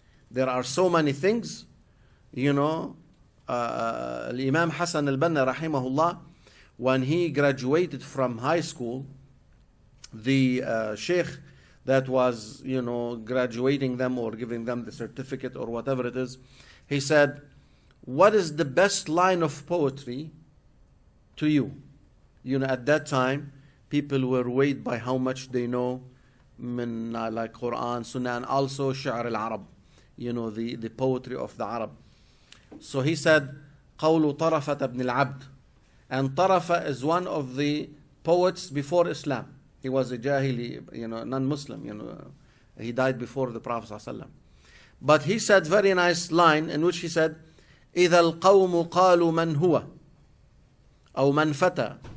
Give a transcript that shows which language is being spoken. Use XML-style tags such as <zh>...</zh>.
<en>There are so many things, you know, Imam Hassan al-Banna rahimahullah, when he graduated from high school, the sheikh that was, you know, graduating them or giving them the certificate or whatever it is, he said, what is the best line of poetry to you? You know, at that time, people were weighed by how much they know, like Quran, Sunnah, and also Sha'r al-Arab, you know, the poetry of the Arab. So he said,</en> <ar>قول طرفة ابن العبد.</ar> <en>And Tarafa is one of the poets before Islam. He was a Jahili, you know, non-Muslim, you know. He died before the Prophet ﷺ. But he said very nice line in which he said,</en> <ar>إِذَا الْقَوْمُ قَالُوا مَنْ هُوَ أو مَنْ فَتَى.</ar>